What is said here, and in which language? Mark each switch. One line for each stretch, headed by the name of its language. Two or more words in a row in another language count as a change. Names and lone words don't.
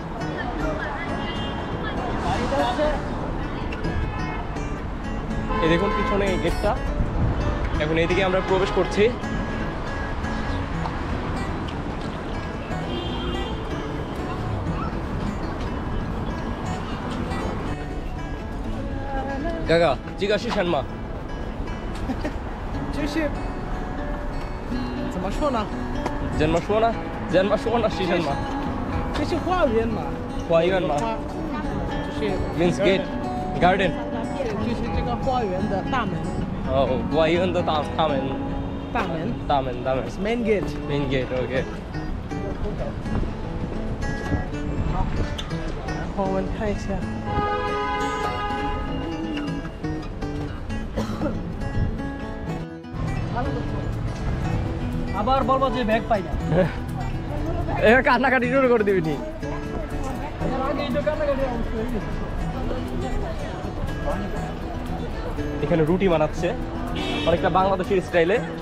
Bangla: এই দেখুন পিছনে এই গেটটা। এখন এইদিকে আমরা প্রবেশ করছি। গাগা জিজ্ঞাসা শিশান মা
Chinese: 就是怎么说呢？ জন্ম শোনা জন্ম শোনা শিশান মা 这是花园嘛，花园嘛就是
English: means gate garden
Chinese: 就是这个花园的大门，花园的大门
English: 大门 main gate。 main gate OK。
Chinese: 然后我们看一下，
Bangla: আবার বলবো যে ব্যাগ পাই না। এবার কান্নাকাটি শুরু করে দিবি নি। এখানে রুটি বানাচ্ছে অনেকটা বাংলাদেশের স্টাইলে।